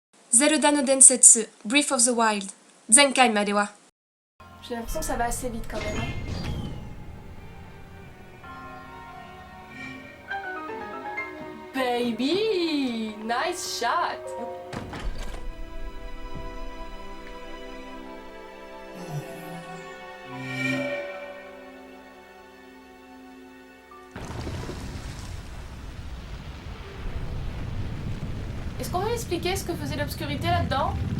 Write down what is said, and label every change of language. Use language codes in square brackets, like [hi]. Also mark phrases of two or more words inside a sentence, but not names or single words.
[ja] Zelda no Densetsu Breath of the Wild 前回までは [fr] J'ai l'impression que ça va assez vite quand même. [en] Baby! Nice shot! [fr] Est-ce qu'on va expliquer ce que faisait l'obscurité là-dedans?